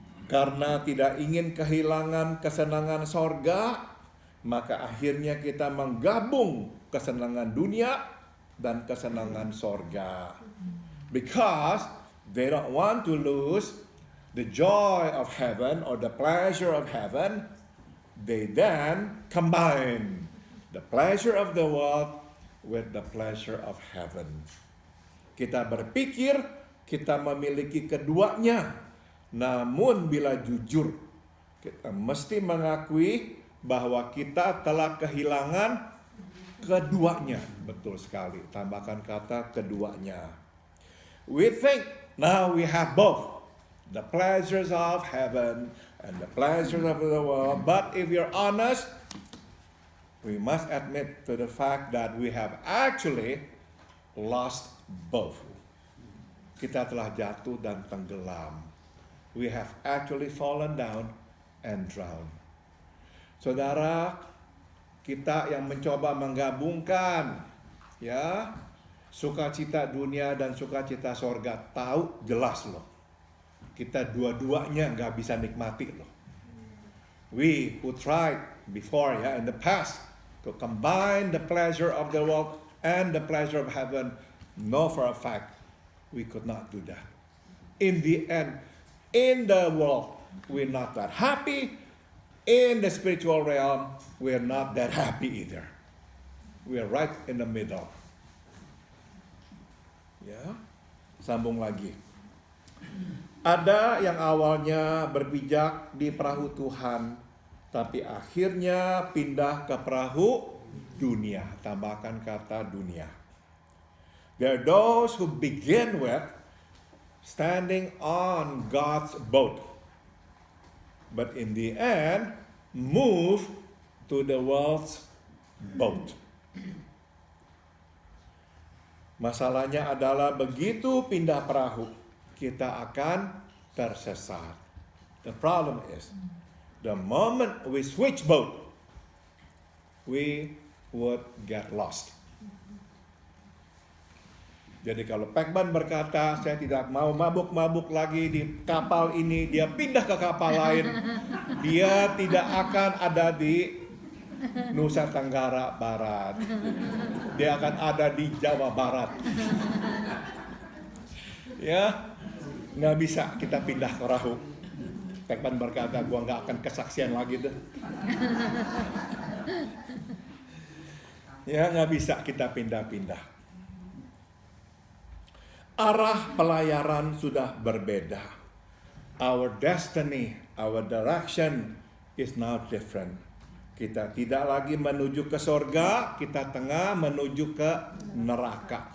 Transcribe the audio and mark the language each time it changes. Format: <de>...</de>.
<id>Karena tidak ingin kehilangan kesenangan sorga, maka akhirnya kita menggabung kesenangan dunia dan kesenangan sorga.</id> <en>Because they don't want to lose the joy of heaven or the pleasure of heaven, they then combine the pleasure of the world with the pleasure of heaven.</en> <id>Kita berpikir kita memiliki keduanya, namun bila jujur, kita mesti mengakui bahwa kita telah kehilangan keduanya. Betul sekali, tambahkan kata keduanya.</id> <en>We think now we have both, the pleasures of heaven and the pleasures of the world. But if you're honest, we must admit to the fact that we have actually lost both.</en> <id>Kita telah jatuh dan tenggelam.</id> <en>We have actually fallen down and drowned.</en> <id>Saudara, kita yang mencoba menggabungkan ya sukacita dunia dan sukacita sorga, tahu jelas loh, kita dua-duanya nggak bisa nikmati loh.</id> <en>We who tried before ya in the past to combine the pleasure of the world and the pleasure of heaven, know for a fact we could not do that. In the end, in the world, we're not that happy. In the spiritual realm, we're not that happy either. We're right in the middle.</en> <id>Ya, sambung lagi. Ada yang awalnya berpijak di perahu Tuhan, tapi akhirnya pindah ke perahu dunia. Tambahkan kata dunia.</id> <en>There are those who begin with standing on God's boat, but in the end move to the world's boat.</en> <id>Masalahnya adalah begitu pindah perahu, kita akan tersesat.</id> <en>The problem is, the moment we switch boat, we would get lost.</en> <id>Jadi kalau Pekman berkata, saya tidak mau mabuk-mabuk lagi di kapal ini, dia pindah ke kapal lain, dia tidak akan ada di Nusa Tenggara Barat. Dia akan ada di Jawa Barat. Ya, nggak bisa kita pindah ke perahu. Pekman berkata, gua nggak akan kesaksian lagi deh. Ya, nggak bisa kita pindah-pindah. Arah pelayaran sudah berbeda.</id> <en>Our destiny, our direction is now different.</en> <id>Kita tidak lagi menuju ke sorga, kita tengah menuju ke neraka.</id>